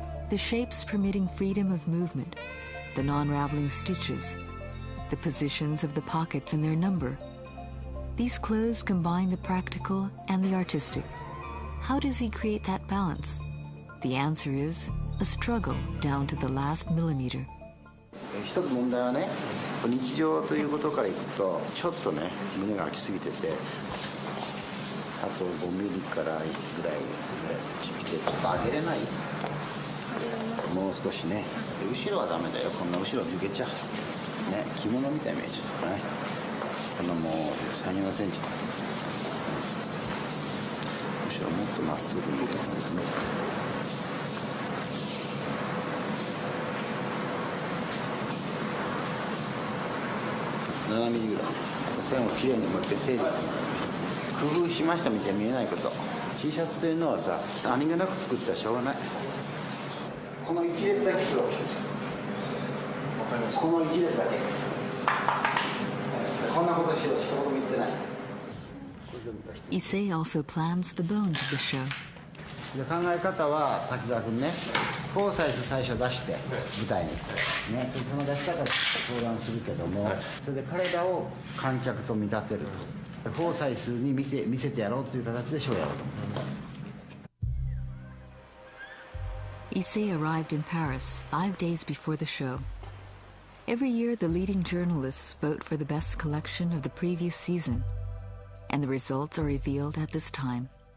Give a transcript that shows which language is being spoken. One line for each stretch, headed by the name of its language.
English: The shapes permitting freedom of movement, the non-raveling stitches, the positions of the pockets and their number. These clothes combine the practical and the artistic. How does he create that balance? The answer is a struggle down to the last millimeter.
Japanese: 一つ問題はね、日常ということからいくとちょっとね胸が開きすぎてて、あと5ミリからぐらいこっち来てちょっと上げれない。もう少しね。後ろはダメだよ。こんな後ろ抜けちゃう。ね、着物みたいなイメージね。このもう3、4センチ。後ろもっとまっすぐで抜けますね。 7ミリぐらい。あと線をきれいにもう一回整理してもらう。工夫しましたみたいに見えないこと。T シャツというのはさ、何気なく作ったらしょうがない。この一列だけ黒くしてる。この一列だけ。こんなことしようと一言も言ってない。
English: Issey also plans the bones of the show.
Japanese: で考え方は滝沢君ね、フォーサイズ最初出して舞台にね、その出し方相談するけども、それで彼らを観客と見立てると。フォーサイスに見せてやろうという形でショーをやろうと思って。
English: Issey arrived in Paris 5 days before the show. Every year, the leading journalists vote for the best collection of the previous season, and the results are revealed at this time.